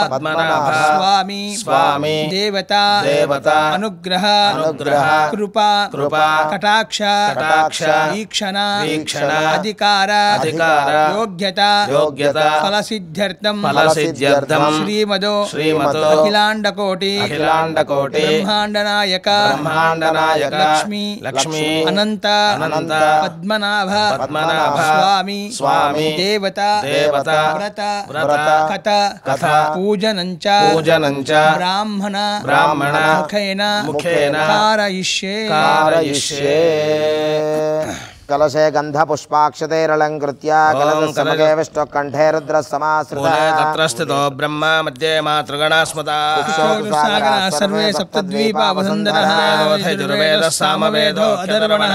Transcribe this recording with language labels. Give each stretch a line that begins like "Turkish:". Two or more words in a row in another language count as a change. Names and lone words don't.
Sanskrit: స్వామి దేవత అనుగ్రహ కృపా కటాక్ష వీక్షణ అధికార యోగ్యత ఫలసిద్ధ్యర్థం శ్రీమదో అఖిలాండకోటి బ్రహ్మాండ నాయక లక్ష్మీ అనంత పద్మనాభ స్వామి దేవత వ్రత కథ పూజనంచ బ్రాహ్మణ ముఖేన कारयिष्ये कलशे गंध पुष्पाक्षतैरलंकृत्य कलशसमगे विष्णुकण्ठे रुद्रसमाश्रितः तत्र स्थितो ब्रह्मा मध्ये मातृगणा स्मृता सर्वे सप्तद्वीपा वसुन्धरः यजुर्वेदः सामवेदो अथर्वणः